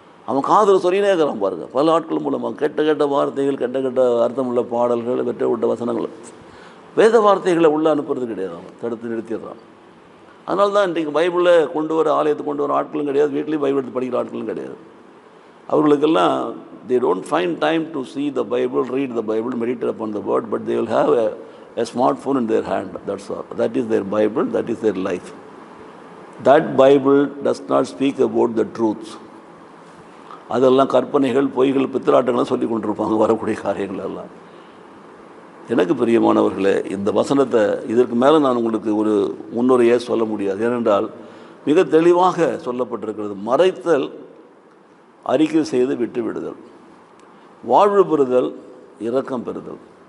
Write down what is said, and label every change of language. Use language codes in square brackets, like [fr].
[ta] அவன் காதில் சொல்லினே இருக்கிறான் பாருங்கள். பல ஆட்கள் மூலமாக கெட்ட வார்த்தைகள், கெட்ட அர்த்தமுள்ள பாடல்கள், வெட்ட விட்ட வசனங்கள், வேத வார்த்தைகளை உள்ளே அனுப்புறது கிடையாது. அவன் தடுத்து நிறுத்திடுறான். அதனால தான் இன்றைக்கு பைபிளில் கொண்டு வர, ஆலயத்துக்கு கொண்டு வர ஆட்களும் கிடையாது, வீட்லேயும் பைபிள் எடுத்து படிக்கிற ஆட்களும் கிடையாது. அவர்களுக்கெல்லாம் [en] they don't find time to see the Bible, read the Bible, meditate upon the word, but they will have a smartphone in their hand. That's all. That is their Bible, that is their life. That Bible does not speak about the truth. [ta] அதெல்லாம் கற்பனைகள், பொய்கள், பித்தலாட்டங்கள்லாம் சொல்லி கொண்டிருப்பாங்க வரக்கூடிய காரியங்கள் எல்லாம். எனக்கு பிரியமானவர்களே, இந்த வசனத்தை இதற்கு மேலே நான் உங்களுக்கு ஒரு முன்னுரையே சொல்ல முடியாது. ஏனென்றால் மிக தெளிவாக சொல்லப்பட்டிருக்கிறது. மறைத்தல், அறிக்கை செய்து விட்டு விடுதல், வாழ்வு பெறுதல், இரக்கம் பெறுதல்.